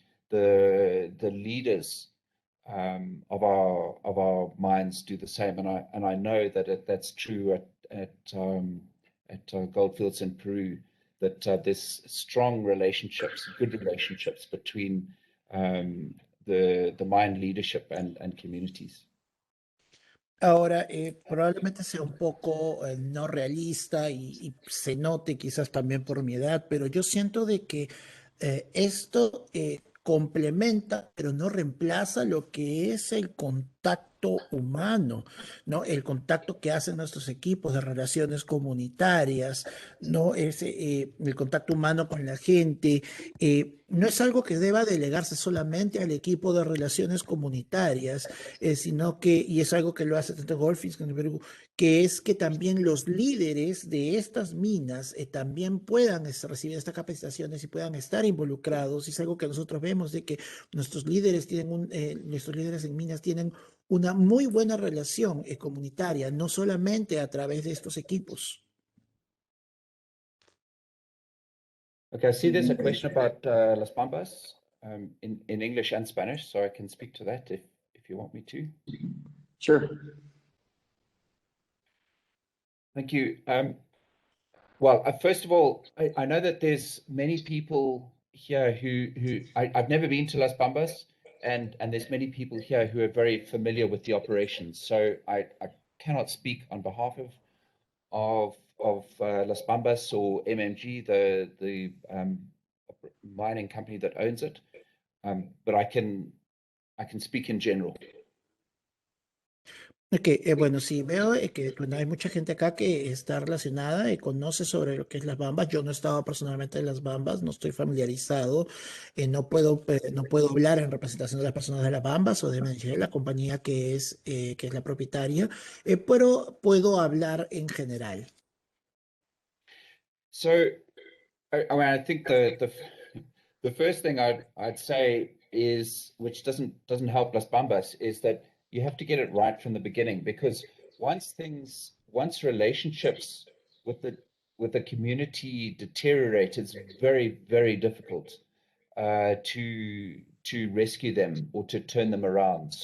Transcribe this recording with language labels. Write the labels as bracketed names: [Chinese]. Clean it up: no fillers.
[English] the leaders of our minds do the same, and I know that that's true at Goldfields in Peru, that there's strong relationships, good relationships between the mine leadership and communities. [Spanish] Ahora, probablemente sea un poco no realista y se note quizás también por mi edad, pero yo siento de que esto complementa, pero no reemplaza lo que es el contacto humano, ¿no? El contacto que hacen nuestros equipos de relaciones comunitarias, ¿no? El contacto humano con la gente. No es algo que deba delegarse solamente al equipo de relaciones comunitarias, sino que, y es algo que lo hace tanto Goldfields como Perú, que es que también los líderes de estas minas también puedan recibir estas capacitaciones y puedan estar involucrados. Y es algo que nosotros vemos de que nuestros líderes en minas tienen una muy buena relación comunitaria, no solamente a través de estos equipos. [English] Okay, I see there's a question about Las Bambas in English and Spanish, so I can speak to that if you want me to. Sure. Thank you. Well, first of all, I know that there's many people here who I've never been to Las Bambas, and there's many people here who are very familiar with the operations. So I cannot speak on behalf of Las Bambas or MMG, the mining company that owns it, but I can speak in general. [Spanish] Ok, bueno, sí, veo que bueno, hay mucha gente acá que está relacionada y conoce sobre lo que es las bambas. Yo no he estado personalmente en las bambas, no estoy familiarizado, no puedo hablar en representación de las personas de las bambas o de MNG, la compañía que es la propietaria, pero puedo hablar en general. [English] So, I mean, I think the first thing I'd say is, which doesn't help Las Bambas, is that you have to get it right from the beginning, because once relationships with the community deteriorate, it's very, very difficult to rescue them or to turn them around.